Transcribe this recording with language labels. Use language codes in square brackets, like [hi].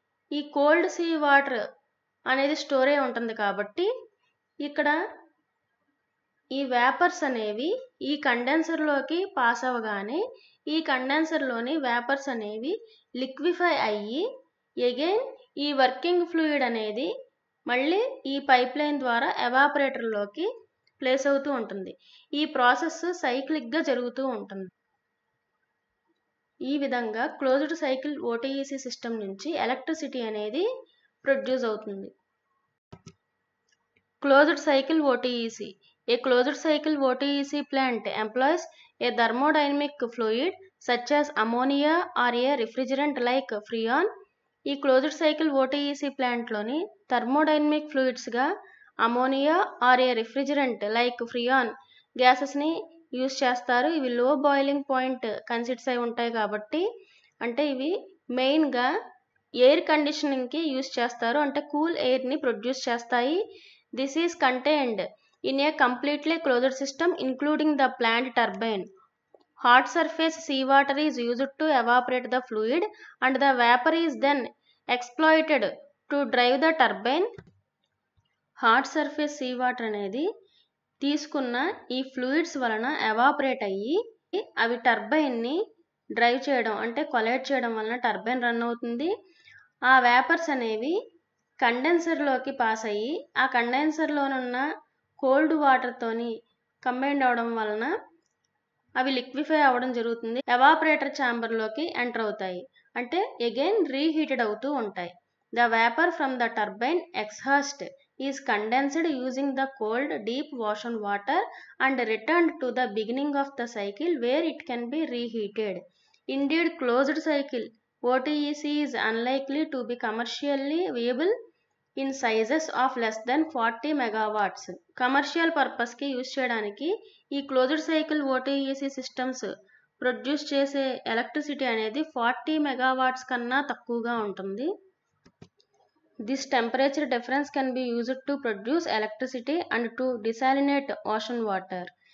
[te] ఈ cold sea water అనేది store అయి ఉంటుంది కాబట్టి ఇక్కడ ఈ వేపర్స్ అనేవి ఈ కండెన్సర్లోకి పాస్ అవ్వగానే ఈ కండెన్సర్లోని వేపర్స్ అనేవి లిక్విఫై అయ్యి అగైన్ ఈ వర్కింగ్ ఫ్లూయిడ్ అనేది మళ్ళీ ఈ పైప్ లైన్ ద్వారా ఎవాపరేటర్లోకి ప్లేస్ అవుతూ ఉంటుంది. ఈ ప్రాసెస్ సైక్లిక్గా జరుగుతూ ఉంటుంది. ఈ విధంగా క్లోజ్డ్ సైకిల్ ఓటీఈసీ సిస్టమ్ నుంచి ఎలక్ట్రిసిటీ అనేది ప్రొడ్యూస్ అవుతుంది. [en] Closed cycle OTEC. A closed cycle OTEC plant employs a thermodynamic fluid such as ammonia or a refrigerant like freon. [te] ఈ closed cycle ఓటీఈసీ ప్లాంట్లోని thermodynamic ఫ్లూయిడ్స్గా ammonia are ఏ refrigerant like Freon గ్యాసెస్ని use చేస్తారు. ఇవి లో boiling point considers అయి ఉంటాయి కాబట్టి అంటే ఇవి మెయిన్గా ఎయిర్ కండిషనింగ్కి యూజ్ చేస్తారు, అంటే కూల్ ఎయిర్ని ప్రొడ్యూస్ చేస్తాయి. [en] This is contained in a completely closed system including the plant turbine. Hot surface seawater is used to evaporate the fluid and the vapor is then exploited to drive the turbine. [te] Hot surface sea water అనేది తీసుకున్న ఈ fluids వలన evaporate అయ్యి అవి టర్బైన్ని drive చేయడం అంటే collide చేయడం వలన టర్బైన్ రన్ అవుతుంది. ఆ వేపర్స్ అనేవి కండెన్సర్లోకి పాస్ అయ్యి ఆ కండెన్సర్లోనున్న కోల్డ్ వాటర్తోని కంబైండ్ అవడం వలన అవి లిక్విఫై అవ్వడం జరుగుతుంది. ఎవాపరేటర్ ఛాంబర్లోకి ఎంటర్ అవుతాయి, అంటే అగైన్ రీహీటెడ్ అవుతూ ఉంటాయి. [en] The vapour from the turbine exhaust is condensed using the cold deep ocean water and returned to the beginning of the cycle where it can be reheated. Indeed closed cycle OTEC is unlikely to be commercially viable in sizes of less than 40 megawatts. [te] Commercial పర్పస్కి use చేయడానికి ఈ closed cycle ఓటీఈసీ systems produce చేసే electricity అనేది 40 megawatts కన్నా తక్కువగా ఉంటుంది. [en] This temperature difference can be used to produce electricity and to desalinate ocean water.